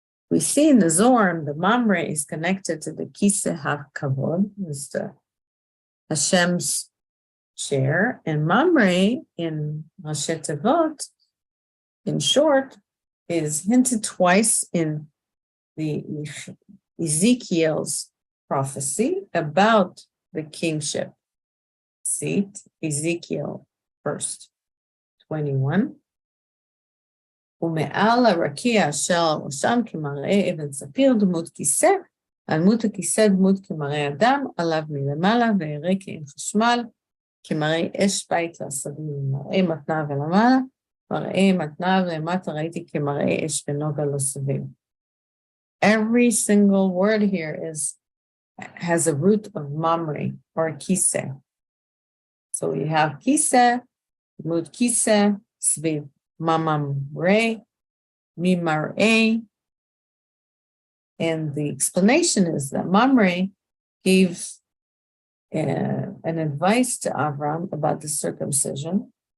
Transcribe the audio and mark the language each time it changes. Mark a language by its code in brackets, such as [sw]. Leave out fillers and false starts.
[en] We see in the Zohar, the Mamre is connected to the Kiseh HaKavod, is the Hashem's chair, and Mamre in Rashi Tevot, in short, is hinted twice in the Ezekiel's prophecy about the kingship seat, Ezekiel 1:21. [he] ומעל הרקיע אשר ראשם כמראה אבן ספיר דמות כיסא, על דמות הכיסא דמות כמראה אדם, עליו מלמעלה וירא כאין חשמל, כמראה אש בית לעשבים, מראה מתניו ולמעלה, מראה מתניו למטה ראיתי כמראה אש ונוגה לעשבים. [en] Every single word here has a root of mamre or kiseh. So we have kiseh, mud kiseh, sviv mamamre, mimare, and the explanation is that Mamre gave an advice to Avram about the circumcision.